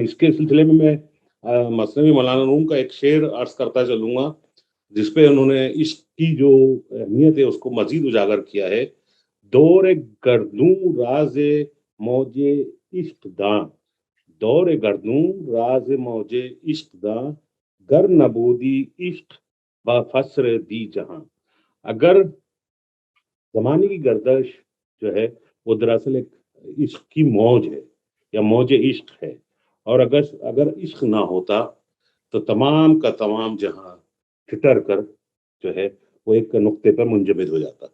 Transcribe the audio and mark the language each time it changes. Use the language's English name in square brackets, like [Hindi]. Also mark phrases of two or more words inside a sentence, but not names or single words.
[Urdu] اس کے سلسلے میں مثنوی مولانا روم کا ایک شعر عرض کرتا چلوں گا، جس پہ انہوں نے عشق کی جو اہمیت ہے اس کو مزید اجاگر کیا ہے. [Persian] دور گردوں راز موج عشق داں، دور گردوں راز موج عشق داں، گر نبودی عشق با فسر دی جہاں. [Urdu] اگر زمانے کی گردش جو ہے وہ دراصل ایک عشق کی موج ہے یا موج عشق ہے، اور اگر عشق نہ ہوتا تو تمام کا تمام جہاں ٹھٹر کر جو ہے وہ ایک نقطے پر منجمد ہو جاتا.